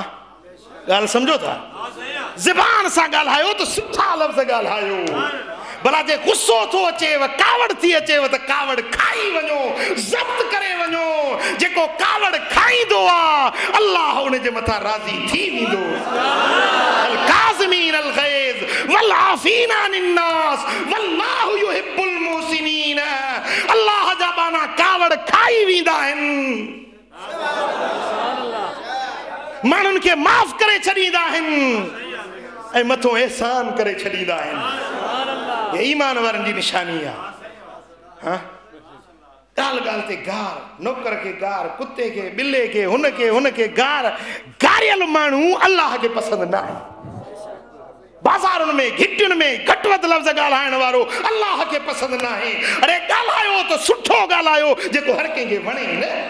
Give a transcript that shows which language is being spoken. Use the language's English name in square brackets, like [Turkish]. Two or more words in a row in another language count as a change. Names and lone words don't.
[Sindhi] गाल समझो था ज़बान सा ॻाल्हायो तो सुठा लफ़्ज़ ॻाल्हायो भला जे गुस्सो थो अचेव कावड़ थी अचेव त कावड़ खाई वञो ज़ब्त करे वञो जेको कावड़ खाईंदो आहे अल्लाह उन जे मथां राज़ी थी वेंदो [Arabic] الكاظمين الغيظ والعافين عن الناس والله يحب المحسنين [Sindhi] अल्लाह जा बाना कावड़ खाई वेंदा आहिनि माण्हुनि खे माफ़ करे छॾींदा आहिनि ऐं मथो एहसान करे छॾींदा आहिनि ये ईमान वारनि जी निशानी आहे हाँ ॻाल्हि ॻाल्हि ते गार नौकर खे गार कुत्ते खे ॿिले खे हुनखे गार गारियल माण्हू अल्लाह खे पसंदि न आहे बाज़ारुनि में घिटियुनि में घटि वधि लफ़्ज़ ॻाल्हाइण वारो अल्लाह खे पसंदि न आहे अरे ॻाल्हायो त सुठो ॻाल्हायो जेको हर कंहिंखे वणे न